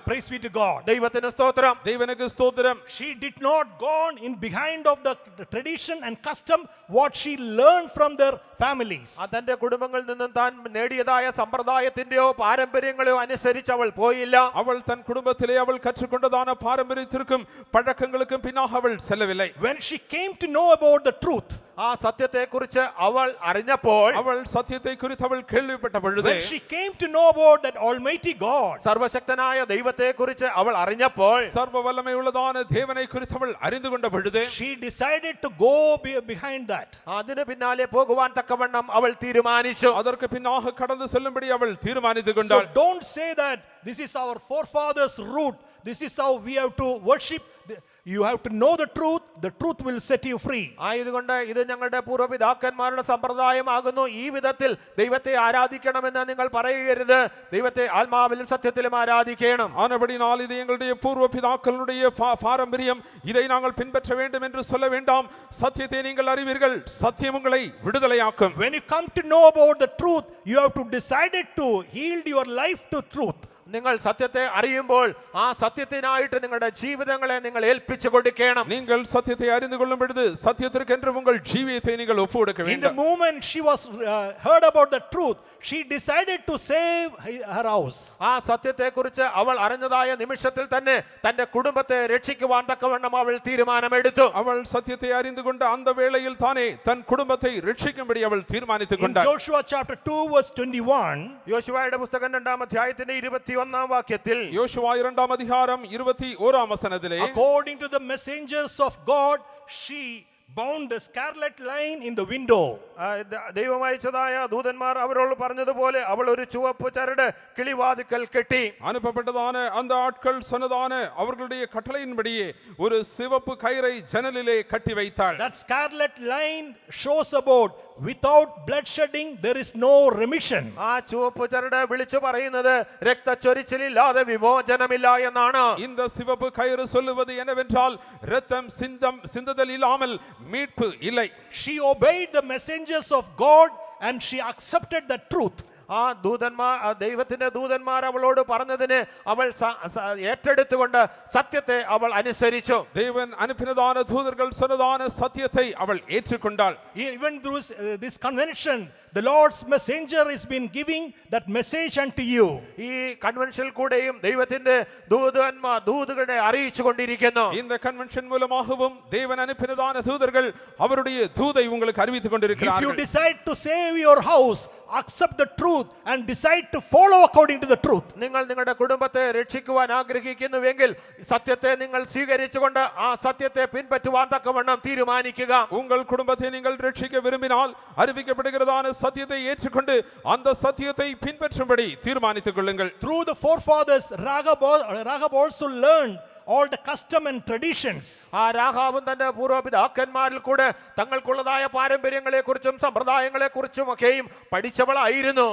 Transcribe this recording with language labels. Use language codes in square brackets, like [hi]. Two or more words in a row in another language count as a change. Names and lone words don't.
[en] Praise be to God. [ml] ദൈവത്തിന് സ്തോത്രം. [ta] தேவனுக்கு ஸ்தோத்திரம். [en] She did not gone in behind of the tradition and custom what she learned from their families. [ml] തന്റെ കുടുംബങ്ങളിൽ നിന്നും താൻ നേടിയതായ സമ്പ്രദായത്തിന്റെയോ പാരമ്പര്യങ്ങളെയോ അനുസരിച്ച് അവൾ പോയില്ല. [ta] அவள் தன் குடும்பத்திலே அவள் கற்றுக்கொண்டதான பாரம்பரியத்திற்கும் பழக்கங்களுக்கும் பின்னாக அவள் செல்லவில்லை. [en] When she came to know about the truth, [ml] ആ സത്യത്തെ കുറിച്ച് അവൾ അറിഞ്ഞപ്പോൾ, [ta] அவள் சத்தியத்தை குறித்து அவள் கேள்விப்பட்ட பொழுது, [en] when she came to know about that almighty God, [ml] സർവശക്തനായ ദൈവത്തെ കുറിച്ച് അവൾ അറിഞ്ഞപ്പോൾ, [ta] சர்வ வல்லமை உள்ளதான தேவனை குறித்து அவள் அறிந்து கொண்ட பொழுது, [en] she decided to go behind that. [ml] അതിന് പിന്നാലെ പോകുവാൻ തക്കവണ്ണം അവൾ തീരുമാനിച്ചു. [ta] அதற்கு பின்னாக கடந்து செல்லும்படி அவள் தீர்மானித்துக் [en] So [ta] கொண்டாள். [en] don't say that this is our forefathers' route, this is how we have to worship. You have to know the truth will set you free. [ml] ആയതുകൊണ്ട് ഇത് ഞങ്ങളുടെ പൂർവ്വപിതാക്കന്മാരുടെ സമ്പ്രദായമാകുന്നു, ഈ വിധത്തിൽ ദൈവത്തെ ആരാധിക്കണമെന്ന് നിങ്ങൾ പറയരുത്. ദൈവത്തെ ആത്മാവിലും സത്യത്തിലും ആരാധിക്കണം. [ta] ஆனபடினால் இது எங்களுடைய பூர்வ பிதாக்களுடைய பாரம்பரியம், இதை நாங்கள் பின்பற்ற வேண்டும் என்று சொல்ல வேண்டாம். சத்தியத்தை நீங்கள் அறிவீர்கள், சத்தியம் உங்களை விடுதலையாக்கும். [en] When you come to know about the truth, you have to decide to yield your life to truth. [ml] നിങ്ങൾ സത്യത്തെ അറിയുമ്പോൾ ആ സത്യത്തിനായിട്ട് നിങ്ങളുടെ ജീവിതങ്ങളെ നിങ്ങൾ ഏൽപ്പിച്ചു കൊടുക്കണം. [ta] நீங்கள் சத்தியத்தை அறிந்து கொள்ளும் பொழுது சத்தியத்திற்கென்று உங்கள் ஜீவியத்தை நீங்கள் ஒப்பு கொடுக்க [en] In the [ta] வேண்டும். [en] moment she was heard about the truth, she decided to save her house. [ml] ആ സത്യത്തെ കുറിച്ച് അവൾ അറിഞ്ഞതായ നിമിഷത്തിൽ തന്നെ തന്റെ കുടുംബത്തെ രക്ഷിക്കുവാൻ തക്കവണ്ണം അവൾ തീരുമാനമെടുത്തു. [ta] அவள் சத்தியத்தை அறிந்து கொண்ட அந்த வேளையில் தானே தன் குடும்பத்தை ரட்சிக்கும்படி அவள் தீர்மானித்துக் [en] In [ta] கொண்டாள். [en] Joshua chapter 2 verse 21, [ml] യോശുവയുടെ പുസ്തകം 2-ാം അധ്യായത്തിന്റെ 21-ാം വാക്യത്തിൽ, [ta] யோசுவா 2ஆம் அதிகாரம் 21ஆம் வசனத்திலே, [en] according to the messengers of God, she bound a scarlet line in the window. [ml] ദൈവം അയച്ചതായ ദൂതന്മാർ അവരോട് പറഞ്ഞതുപോലെ അവൾ ഒരു ചുവപ്പ് ചരട് കിളിവാതിക്കൽ കെട്ടി. [ta] அனுப்பப்பட்டதான அந்த ஆட்கள் சொன்னதான அவர்களுடைய கட்டளையின்படியே ஒரு சிவப்பு கயிறை ஜன்னலிலே கட்டி வைத்தாள். [en] That scarlet line shows about without bloodshedding there is no remission. [ml] ആ ചുവപ്പ് ചരട് വിളിച്ചു പറയുന്നത് രക്തച്ചൊരിച്ചിലില്ലാതെ വിമോചനമില്ല എന്നാണ്. [ta] இந்த சிவப்பு கயிறு சொல்லுவது என்னவென்றால் இரத்தம் சிந்துதல் இல்லாமல் மீட்பு இல்லை. [en] She obeyed the messengers of God and she accepted the truth. [ml] ആ ദൈവത്തിന്റെ ദൂതന്മാർ അവളോട് പറഞ്ഞതിനെ അവൾ ഏറ്റെടുത്തുകൊണ്ട് സത്യത്തെ അവൾ അനുസരിച്ചു. [ta] தேவன் அனுப்பினதான தூதர்கள் சொன்னதான சத்தியத்தை அவள் ஏற்றுக்கொண்டாள். [en] Even through this convention, the Lord's messenger has been giving that message unto you. [ml] ഈ കൺവെൻഷനിൽ കൂടെയും ദൈവത്തിന്റെ ദൂതുകളെ അറിയിച്ചു കൊണ്ടിരിക്കുന്നു. [ta] இந்த கன்வென்ஷன் மூலமாகவும் தேவன் அனுப்பினதான தூதர்கள் அவருடைய தூதை உங்களுக்கு அறிவித்துக் [en] If you [ta] கொண்டிருக்கிறார்கள். [en] decide to save your house, accept the truth and decide to follow according to the truth. [ml] നിങ്ങൾ നിങ്ങളുടെ കുടുംബത്തെ രക്ഷിക്കുവാൻ ആഗ്രഹിക്കുന്നുവെങ്കിൽ സത്യത്തെ നിങ്ങൾ സ്വീകരിച്ചുകൊണ്ട് ആ സത്യത്തെ പിൻപറ്റുവാൻ തക്കവണ്ണം തീരുമാനിക്കുക. [ta] உங்கள் குடும்பத்தை நீங்கள் ரட்சிக்க விரும்பினால் அறிவிக்கப்படுகிறதான சத்தியத்தை ஏற்றுக்கொண்டு அந்த சத்தியத்தை பின்பற்றும்படி தீர்மானித்துக் கொள்ளுங்கள். [en] Through the forefathers, Rahab also learned all the custom and traditions. [ml] ആ രാഹാബും തന്റെ പൂർവ്വപിതാക്കന്മാരിൽ കൂടെ തങ്ങൾക്കുള്ളതായ പാരമ്പര്യങ്ങളെ കുറിച്ചും സമ്പ്രദായങ്ങളെ കുറിച്ചും ഒക്കെയും പഠിച്ചവളായിരുന്നു.